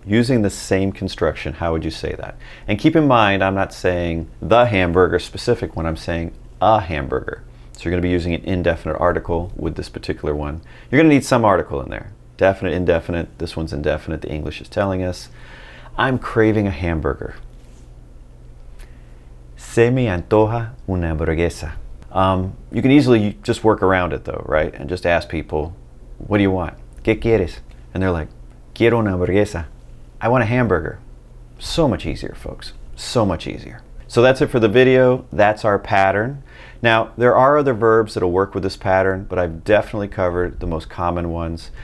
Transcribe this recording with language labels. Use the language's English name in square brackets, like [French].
[English] Using the same construction, how would you say that? And keep in mind, I'm not saying the hamburger specific when I'm saying a hamburger. So you're going to be using an indefinite article with this particular one. You're going to need some article in there. Definite, indefinite. This one's indefinite. The English is telling us, I'm craving a hamburger. [Spanish] Se me antoja una hamburguesa. [English] You can easily just work around it though, right? And just ask people, what do you want? [Spanish] ¿Qué quieres? [English] And they're like, [Spanish] quiero una hamburguesa. [English] I want a hamburger. So much easier, folks. So much easier. So that's it for the video. That's our pattern. Now, there are other verbs that'll work with this pattern, but I've definitely covered the most common ones.